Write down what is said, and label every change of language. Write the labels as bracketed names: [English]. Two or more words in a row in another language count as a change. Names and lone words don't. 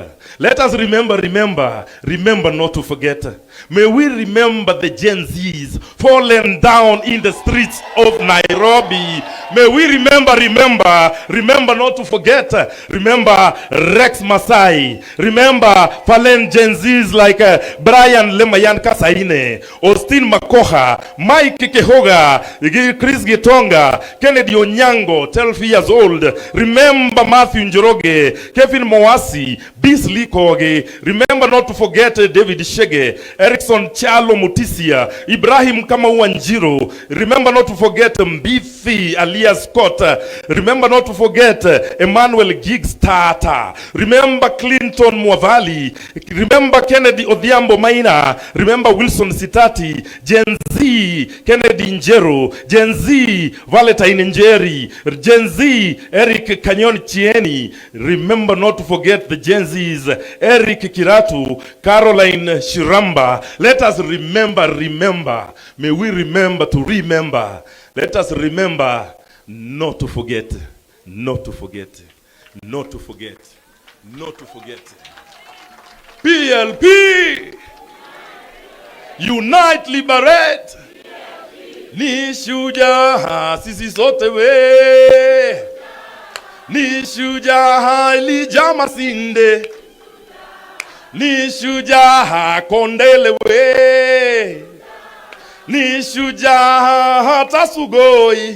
[English] Let us remember not to forget. May we remember the Gen Zs fallen down in the streets of Nairobi. May we remember not to forget. Remember Rex Masai. Remember fallen Gen Zs like Brian Lemayan Kasaine, Austin Makoha, Mike Kehoga, Chris Gitonga, Kennedy Onyango, 12 years old. Remember Matthew Njoroge, Kevin Moasi, Beasley Kogi. Remember not to forget David Shege, Erickson Chalo Mutisia, Ibrahim Kamauanjiro. Remember not to forget Mbithi alias Scott. Remember not to forget Emmanuel Giggs Tata. Remember Clinton Mwavali. Remember Kennedy Odhiambo Maina. Remember Wilson Sitati. Gen Z Kennedy Njero. Gen Z Valentine Njeri. Gen Z Eric Kanyon Chieni. Remember not to forget the Gen Z's Eric Kiratu, Caroline Shiramba. Let us remember. May we remember to remember. Let us remember not to forget. Not to forget. Not to forget. Not to forget. PLP! Unite, liberate! [Swahili] Ni shujaa sisi sote we. Ni shujaa Elijah Masinde. Ni shujaa Kondele we. Ni shujaa hata Sugoi.